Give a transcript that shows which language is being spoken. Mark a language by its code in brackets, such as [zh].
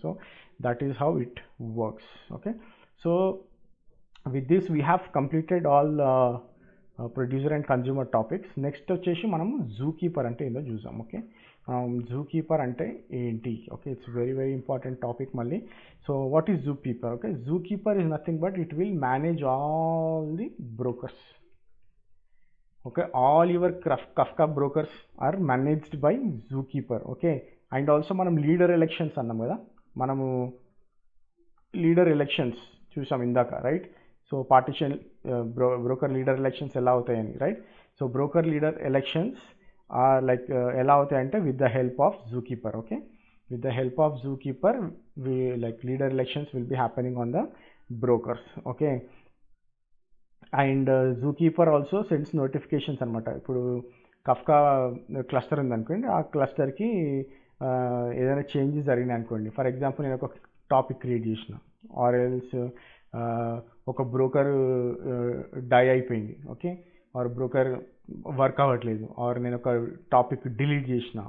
[en] So that is how it works. Okay, so with this we have completed all producer and consumer topics. [te] Next వచ్చేసి మనం zoo keeper అంటే ఏందో చూసాం. Okay, zoo keeper అంటే ఏంటి? [en] Okay, it's very very important topic మళ్ళీ. So what is zookeeper? Okay, zookeeper is nothing but it will manage all the brokers. Okay, all your Kafka brokers are managed by Zookeeper. [te] Okay, [en] and also [te] మనం leader elections అన్నాం కదా, మనము leader elections చూసాం ఇందాక, right? So partition broker leader elections ఎలా అవుతాయని, right? So broker leader elections like ఎలా అవుతాయంటే [en] With the help of Zookeeper. Okay, with the help of Zookeeper we like leader elections will be happening on the brokers. Okay, and zookeeper also sends notifications అనమాట. [te] ఇప్పుడు Kafka cluster ఉందనుకోండి, ఆ క్లస్టర్కి ఏదైనా changes జరిగినాయి అనుకోండి. For example నేను ఒక topic create చేసిన, ఆర్ ఎల్స్ ఒక బ్రోకర్ డై అయిపోయింది, ఓకే, ఆర్ బ్రోకర్ వర్క్ అవ్వట్లేదు, ఆర్ నేను ఒక టాపిక్ డిలీట్ చేసిన.